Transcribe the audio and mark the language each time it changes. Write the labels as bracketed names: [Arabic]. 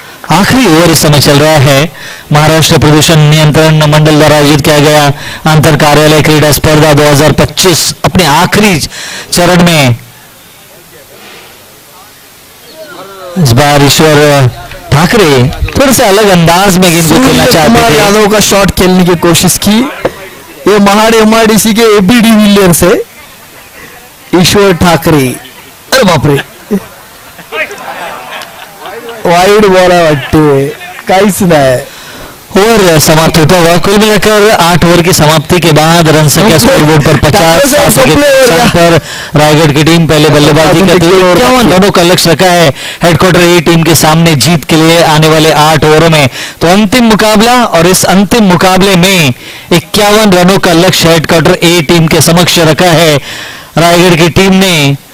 [Hindi] आखिरी ओवर इस समय चल रहा है. महाराष्ट्र प्रदूषण नियंत्रण मंडल द्वारा आयोजित किया गया अंतर कार्यालय क्रीडा स्पर्धा 2025 अपने आखिरी चरण में इस बार ईश्वर ठाकरे थोड़े से अलग अंदाज में गेंद को खेलना चाहते कुमार थे. यादव का शॉट खेलने की कोशिश की. ये महाड़ MIDC के AB डिविलियर्स है. ईश्वर ठाकरे, अरे बापरे, [Marathi] वाईड बॉल आहे वाटते, काहीच नाही. [Hindi] ओवर समाप्त होता हुआ. कुल मिलाकर 8 ओवर की समाप्ति के बाद रन संख्या स्कोरबोर्ड पर 50 पर रायगढ़ की टीम पहले बल्लेबाजी करती है. 51 रनों का लक्ष्य रखा है हेडक्वार्टर ए टीम के सामने जीत के लिए आने वाले 8 ओवरों में. तो अंतिम मुकाबला, और इस अंतिम मुकाबले में 51 रनों का लक्ष्य हेडक्वार्टर ए टीम के समक्ष रखा है रायगढ़ की टीम ने.